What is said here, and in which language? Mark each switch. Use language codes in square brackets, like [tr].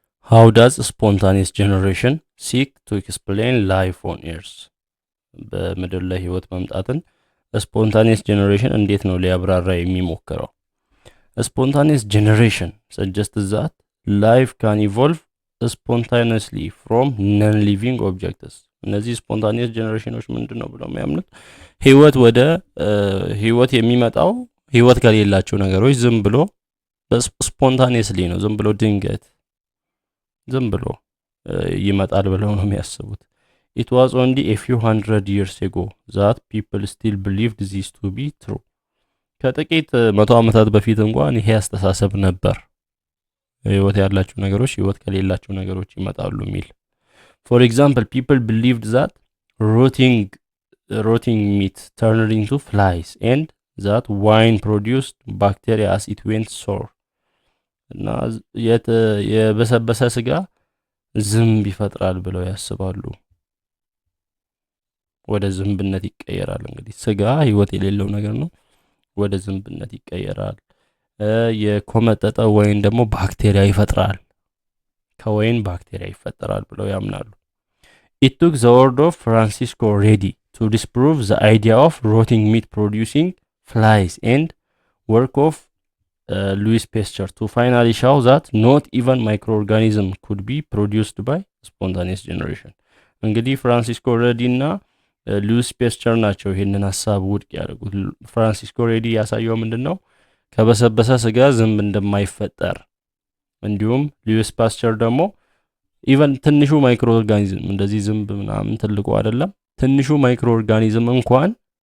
[en] How does spontaneous generation seek to explain life on Earth? [am] በምድር ላይ ህይወት መምጣትን spontaneous generation እንዴት ነው ሊያብራራ የሚሞክረው? [en] Spontaneous generation suggests that life can evolve spontaneously from non-living objects. [am] እነዚህ spontaneous generationዎች ምንድነው ብለው የሚያምኑት ህይወት ወደ ህይወት የሚመጣው ህይወት ከሌላቸው ነገሮች ዝም ብሎ spontaneously ነው፣ ዝም ብሎ ድንገት ዝም ብሎ ይመጣል ብለው ነው የሚያስቡት። [en] It was only a few hundred years ago that people still believed this to be true. [am] ከጥቂት መቶ ዓመታት በፊት እንኳን ይሄ አስተሳሰብ ነበር፣ ህይወት ያላቸው ነገሮች ህይወት ከሌላቸው ነገሮች ይመጣሉ የሚል። [en] For example, people believed that rotting meat turned into flies and that wine produced bacteria as it went sour. [am] እና የበሰበሰ ስጋ ዝንብ ይፈጥራል ብለው ያስባሉ። ወደ ዝንብነት ይቀየራል። እንግዲህ ስጋ ህይወት የሌለው ነገር ነው፣ ወደ ዝንብነት ይቀየራል። የኮመጠጠ ወይን ደግሞ ባክቴሪያ ይፈጥራል፣ ከወይን ባክቴሪያ ይፈጠራል ብለው ያምናሉ። [en] It took the word of Francisco Redi to disprove the idea of rotting meat producing flies and work of Louis Pasteur to finally show that not even microorganism could be produced by spontaneous generation. [am] እንግዲህ ፍራንሲስኮ ሬዲ እና ሉዊስ ፔስቸር ናቸው ይሄንን ሐሳብ ውድቅ ያደረጉት። ፍራንሲስኮ ሬዲ ያሳየው ምንድነው ከበሰበሰ ስጋ ዝንብ እንደማይፈጠር፣ እንዲሁም ሉዊስ ፓስቸር ደግሞ ኢቨን ትንሹ ማይክሮ ኦርጋኒዝም እንደዚህ ዝንብ ምናምን ትልቁ አይደለም፣ ትንሹ ማይክሮ ኦርጋኒዝም እንኳን